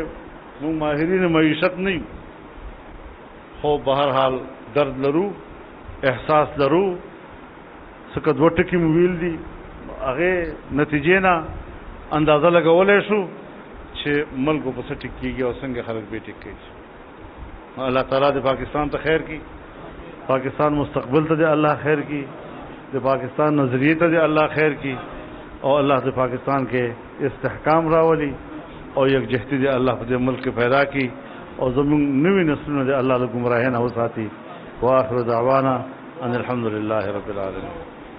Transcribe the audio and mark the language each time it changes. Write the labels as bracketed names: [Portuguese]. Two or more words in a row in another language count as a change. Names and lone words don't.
[Pashto] موږ ماهرین معیشت نه یو، خو بهرحال درد لرو، احساس لرو. څه دوه ټکي مو ویل دي، هغې نتیجې نه اندازه لګولی شو چې ملکو په څه ټیک کېږي او څنګه خلک بې ټیک کېږي. اللہ تعالیٰ د پاکستان ته خیر کی، پاکستان مستقبل ته د الله خیر کی، د پاکستان نظریې ته د الله خیر کی، او الله د پاکستان کې استحکام راولي او یکجهتي د الله په دې ملک کې پیدا کی، او زموږ نوي نسلونه د الله له ګمراهۍ نه وساتي. [Arabic] واخر دعوانا ان الحمد لله رب العالمین.